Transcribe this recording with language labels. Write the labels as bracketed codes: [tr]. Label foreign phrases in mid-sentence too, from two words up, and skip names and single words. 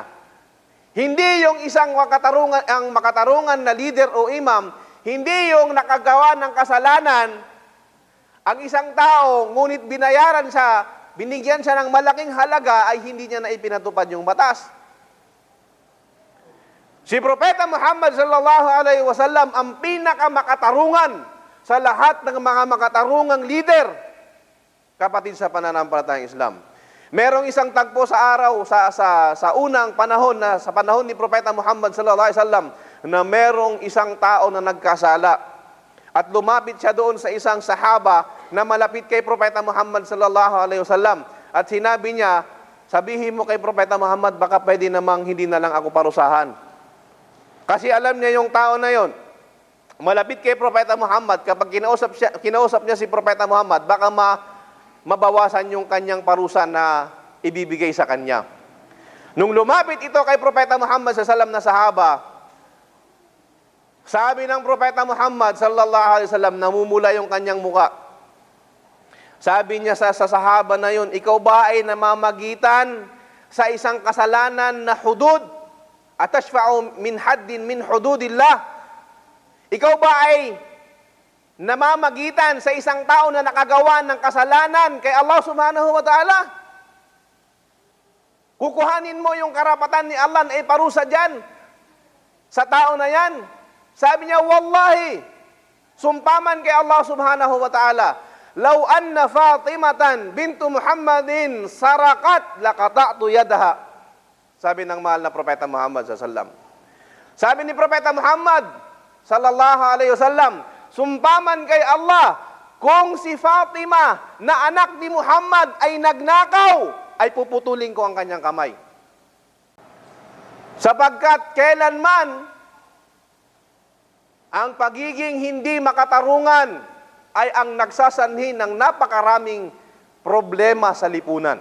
[tl] Hindi yung isang makatarungan na leader o imam, hindi yung nakagawa ng kasalanan, ang isang tao, ngunit binigyan siya ng malaking halaga, ay hindi niya na ipinatupad yung batas. Si Propeta Muhammad [ar] صلى الله عليه وسلم [tl] ang pinakamakatarungan sa lahat ng mga makatarungang leader, kapatid sa pananampalatayang Islam. Merong isang tagpo sa araw, sa unang panahon, sa panahon ni Propeta Muhammad [ar] صلى الله عليه وسلم, [tl] na merong isang tao na nagkasala. At lumapit siya doon sa isang sahaba na malapit kay Propeta Muhammad [ar] صلى الله عليه وسلم. [tl] At sinabi niya, sabihin mo kay Propeta Muhammad, baka pwede namang hindi na lang ako parusahan. Kasi alam niya yung tao na yon, malapit kay Propeta Muhammad, kapag kinausap niya si Propeta Muhammad, baka mabawasan yung kanyang parusa na ibibigay sa kanya. Nung lumapit ito kay Propeta Muhammad sa salam na sahaba, sabi ng Propeta Muhammad [ar] صلى الله عليه وسلم, [tl] namumula yung kanyang muka. Sabi niya sa sahaba na yun, ikaw ba ay namamagitan sa isang kasalanan na hudud? [ar] أتشفع من حد من حدود الله? [tl] Ikaw ba ay namamagitan sa isang tao na nakagawa ng kasalanan kay Allah [ar] سبحانه وتعالى. [tl] Kukuhanin mo yung karapatan ni Allah na iparusa dyan sa tao na yan. Sabi niya, [ar] wallahi, [tl] sumpaman kay Allah [ar] سبحانه وتعالى, لو أن فاطمة بنت محمد سرقت لقطعت يدها. [tl] Sabi ng mahal na Propeta Muhammad [ar] صلى الله عليه وسلم. [tl] Sabi ni Propeta Muhammad [ar] صلى الله عليه وسلم, [tl] sumpaman kay Allah, kung si Fatima na anak ni Muhammad ay nagnakaw, ay puputulin ko ang kanyang kamay. Sapagkat kailanman ang pagiging hindi makatarungan ay ang nagsasanhi ng napakaraming problema sa lipunan.